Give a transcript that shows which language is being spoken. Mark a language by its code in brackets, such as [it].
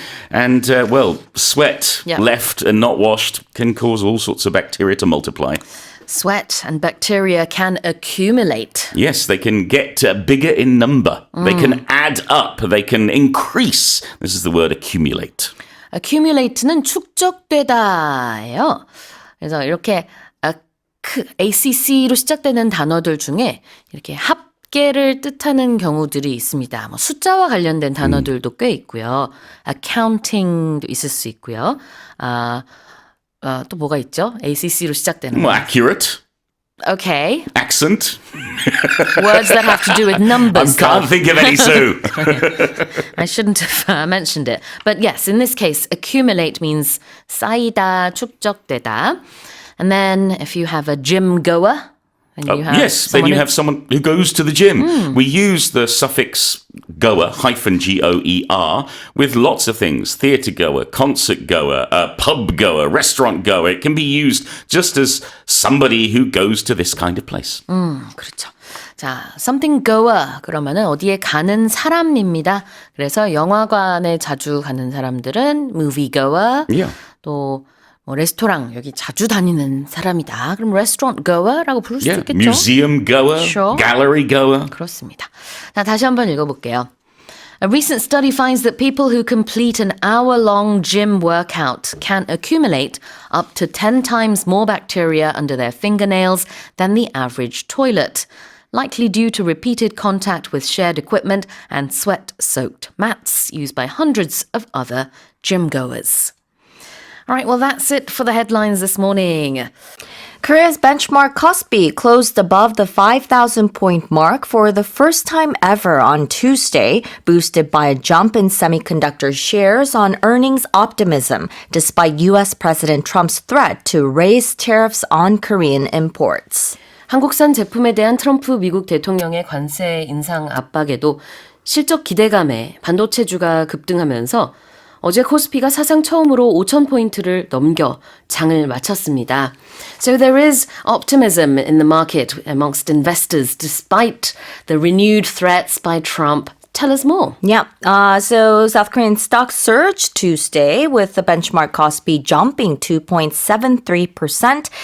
[en] And, sweat left and not washed can cause all sorts of bacteria to multiply. Sweat and bacteria can accumulate. Yes, they can get bigger in number. They can add up. They can increase. This is the word accumulate. [ko] accumulate는 축적되다예요. 그래서 이렇게 ACC로 시작되는 단어들 중에 이렇게 합계를 뜻하는 경우들이 있습니다. 뭐 숫자와 관련된 단어들도 꽤 있고요. accounting도 있을 수 있고요. 또 뭐가 있죠? ACC로 시작되는 [en] Well, accurate. Okay. Accent. Words that have to do with numbers. I can't think of any, Sue. I shouldn't have mentioned it. But yes, in this case, accumulate means [ko] 쌓이다, 축적되다. [en] And then if you have a gym goer, then you have someone who goes to the gym. We use the suffix goer, -goer, with lots of things. Theatre goer, concert goer, pub goer, restaurant goer. It can be used just as somebody who goes to this kind of place. [ko] 그렇죠. 자, something goer 그러면은 어디에 가는 사람입니다. 그래서 영화관에 자주 가는 사람들은 movie goer. [en] Yeah. [ko] 또 레스토랑 여기 자주 다니는 사람이다. 그럼 restaurant goer라고 부를 수 있겠죠? [en] Museum goer, Sure. gallery goer. [ko] 그렇습니다. 자, 다시 한번 읽어볼게요. [en] A recent study finds that people who complete an hour-long gym workout can accumulate up to 10 times more bacteria under their fingernails than the average toilet, likely due to repeated contact with shared equipment and sweat-soaked mats used by hundreds of other gym goers. All right, well, that's it for the headlines this morning. Korea's benchmark Kospi closed above the 5,000 point mark for the first time ever on Tuesday, boosted by a jump in semiconductor shares on earnings optimism, despite U.S. President Trump's threat to raise tariffs on Korean imports. [ko] 한국산 제품에 대한 트럼프 미국 대통령의 관세 인상 압박에도 실적 기대감에 반도체주가 급등하면서 어제 코스피가 사상 처음으로 5,000포인트를 넘겨 장을 마쳤습니다. [en] So there is optimism in the market amongst investors despite the renewed threats by Trump. Tell us more. Yeah. So South Korean stocks surged Tuesday with the benchmark Kospi jumping 2.73%.